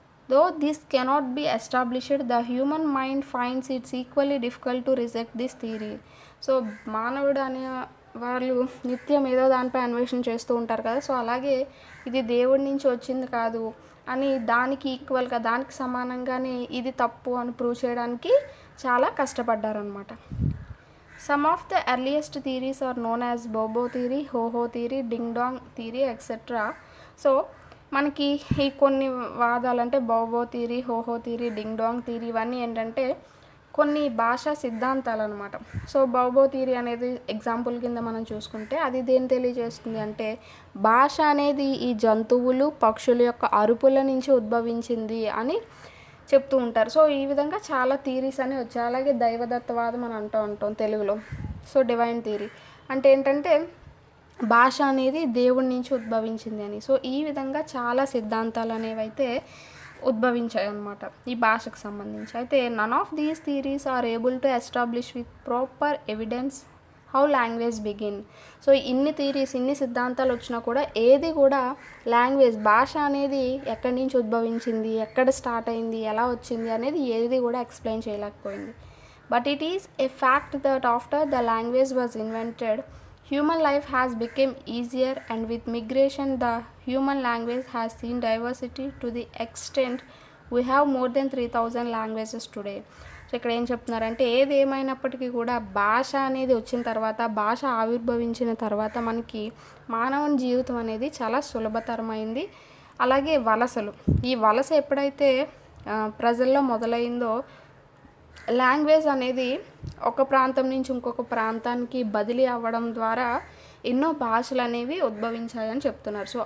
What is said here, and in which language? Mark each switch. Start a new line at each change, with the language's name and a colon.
English: Though this cannot be established, the human mind finds it's equally difficult to reject this theory.
Telugu: So మానవుడు అనే వాళ్ళు నిత్యం ఏదో దానిపై అన్వేషణ చేస్తూ ఉంటారు కదా. సో అలాగే ఇది దేవుడి నుంచి వచ్చింది కాదు అని దానికి ఈక్వల్గా దానికి సమానంగానే ఇది తప్పు అని ప్రూవ్ చేయడానికి చాలా కష్టపడ్డారనమాట.
English: Some of the earliest theories are known as Bobo theory, Ho-Ho theory, Ding Dong theory, etc.
Telugu: So మనకి ఈ కొన్ని వాదాలు అంటే బోబో theory, హోహో theory, ding dong theory ఇవన్నీ ఏంటంటే కొన్ని భాషా సిద్ధాంతాలు అనమాట. సో బోబో థియరీ అనేది ఎగ్జాంపుల్ కింద మనం చూసుకుంటే అది దేని తెలియజేస్తుంది అంటే భాష అనేది ఈ జంతువులు పక్షుల యొక్క అరుపుల నుంచి ఉద్భవించింది అని చెప్తూ ఉంటారు. సో ఈ విధంగా చాలా థియరీస్ అని వచ్చాయి. అలాగే దైవదత్తవాదం అని అంటూ ఉంటాం తెలుగులో. సో డివైన్ థియరీ అంటే ఏంటంటే భాష అనేది దేవుడి నుంచి ఉద్భవించింది అని. సో ఈ విధంగా చాలా సిద్ధాంతాలు అనేవి అయితే ఉద్భవించాయి అన్నమాట ఈ భాషకు సంబంధించి.
English: అయితే none of these theories are able to establish with proper evidence how language begin.
Telugu: So ఇన్ని థియరీస్, ఇన్ని సిద్ధాంతాలు వచ్చినా కూడా ఏది కూడా లాంగ్వేజ్ భాష అనేది ఎక్కడి నుంచి ఉద్భవించింది, ఎక్కడ స్టార్ట్ అయింది, ఎలా వచ్చింది అనేది ఏది కూడా ఎక్స్ప్లెయిన్ చేయలేకపోయింది.
English: But it is a fact that after the language was invented Human life has become easier, and with migration, the human language has seen diversity to the extent we have more than 3,000 languages today.
Telugu: So ఇక్కడ ఏం చెప్తున్నారంటే ఏది ఏమైనప్పటికీ కూడా భాష అనేది వచ్చిన తర్వాత, భాష ఆవిర్భవించిన తర్వాత మనకి మానవుని జీవితం అనేది చాలా సులభతరమైంది. అలాగే వలసలు, ఈ వలస ఎప్పుడైతే ప్రజల్లో మొదలైందో లాంగ్వేజ్ అనేది ఒక ప్రాంతం నుంచి ఇంకొక ప్రాంతానికి బదిలీ అవ్వడం ద్వారా ఎన్నో భాషలు అనేవి ఉద్భవించాయని చెప్తున్నారు.